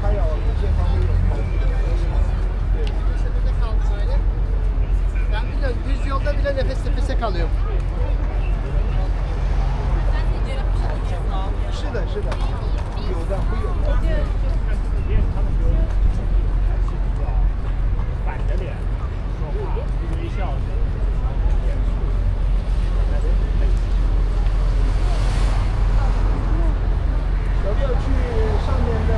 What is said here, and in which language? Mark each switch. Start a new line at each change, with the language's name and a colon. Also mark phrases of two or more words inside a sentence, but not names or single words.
Chinese: 有些方面有考虑的。对。
Turkish: Ben biliyorum, düz yolda bile nefes nefese kalıyorum.
Chinese: 是的，是的，有的会有的。板着脸说话，微笑着。要不要去上面的？